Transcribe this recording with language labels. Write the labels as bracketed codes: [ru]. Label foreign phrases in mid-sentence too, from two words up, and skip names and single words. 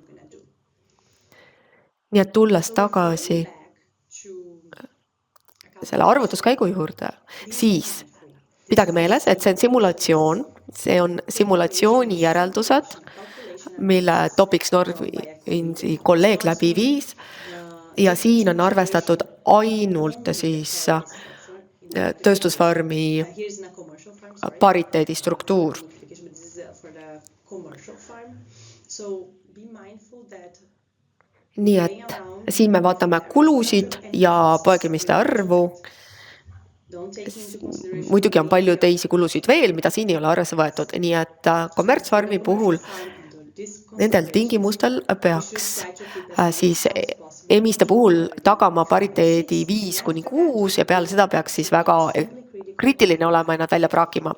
[et] Nii et tulles tagasi selle arvutuskäigu juurde, siis pidage meeles, et see on simulatsioon, see on simulatsiooni järeldused, mille Topics Northwini kolleeg läbi viis ja siin on arvestatud ainult siis tööstusfarmi [en] Here's in a commercial farm, sorry. [et] pariteedi struktuur. [en] Multiplication, but this is for the commercial farm. So be mindful that [et] Nii et siin me vaatame kulusid ja poegimiste arvu. [en] don't take into consideration [et] Muidugi on palju teisi kulusid veel, mida siin ei ole arvesse võetud. Nii et kommertsfarmi puhul nendel tingimustel peaks siis emiste puhul tagama pariteedi 5-6 ja peale seda peaks siis väga kriitiline olema ja nad välja praakima.